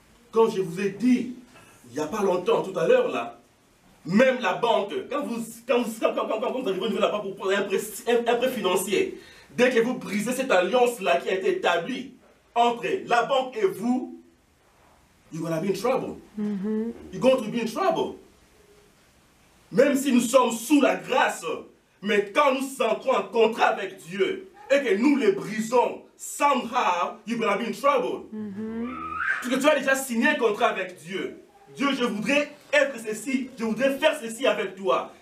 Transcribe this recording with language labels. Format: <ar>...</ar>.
<fr>Comme je vous ai dit, il n'y a pas longtemps, tout à l'heure là, même la banque, quand vous arrivez au niveau de la banque pour prendre un prêt financier, dès que vous brisez cette alliance-là qui a été établie entre la banque et vous,</fr> <en>you're going to be in trouble. You're going to be in trouble.</en> <fr>Même si nous sommes sous la grâce, mais quand nous entrons en contrat avec Dieu et que nous les brisons,</fr> <en>somehow, you're going to be in trouble.</en> <fr>Parce que tu as déjà signé un contrat avec Dieu. Dieu, je voudrais être ceci, je voudrais faire ceci avec toi.</fr>